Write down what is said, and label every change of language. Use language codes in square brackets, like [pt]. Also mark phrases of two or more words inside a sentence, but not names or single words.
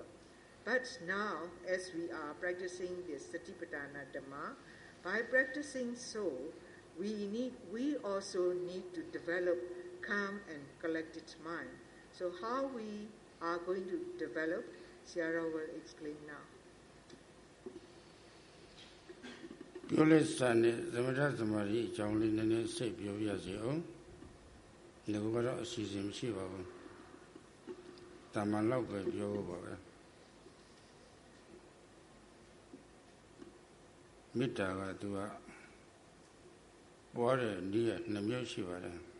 [en] But now, as we are practicing this Satipatthana Dhamma, by practicing so, we also need to develop calm and collected mind. So how we are going to develop, Sierra will explain now. [my] ပြောလက်စံနဲ့သမထသမာဓိအကြောင်းလေးနည်းနည်းစိတ်ပြောပြစီအောင်။ဒီကတော့အစီအစဉ်မရှိပါဘူး။တာမန်လောက်ပဲပြောဖို့ပါပဲ။မေတ္တာကသူကပွားတဲ့နည်းက2မျိုးရှိပါတယ်